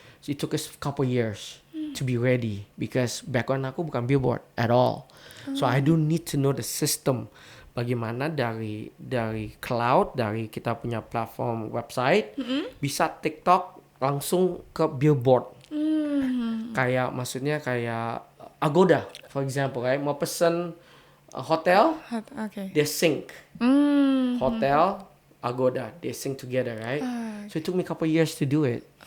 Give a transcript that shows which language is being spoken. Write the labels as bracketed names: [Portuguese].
[English] So it took us a couple years to be ready because background [Indonesian] aku bukan [English] billboard at all. So I don't need to know the system. [Indonesian] Bagaimana dari cloud, dari kita punya platform website, bisa TikTok langsung ke billboard. Maksudnya kayak Agoda, [English] for example, right? [Indonesian] Mau pesen hotel, [English] they sync. Hotel, Agoda, they sync together, right? So it took me a couple years to do it.